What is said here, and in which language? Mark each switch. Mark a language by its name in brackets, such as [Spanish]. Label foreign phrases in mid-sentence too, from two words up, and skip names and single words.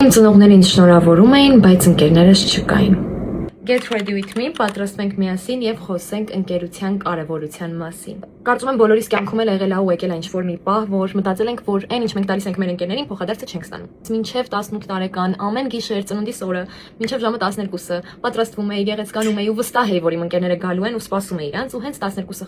[Armenian] Իմ ծնողները ինձ շնորհավորում էին, բայց ընկերներս չկային։ [English] Get ready with me, [Armenian] պատրաստվենք միասին եւ խոսենք ընկերության կարեւորության մասին։ Կարծում եմ բոլորիս կյանքում էլ եղել է ու եկել է ինչ-որ մի պահ, որ մտածել ենք, որ այն ինչ մենք տալիս ենք մեր ընկերներին, փոխադարձը չենք ստանում։ Մինչև 18 տարեկան ամեն գիշեր ծնունդիս օրը, մինչև ժամը 12-ը պատրաստվում էի, գեղեցկանում էի ու վստահ էի, որ իմ ընկերները գալու են ու սպասում էի իրանց ու հենց 12-ը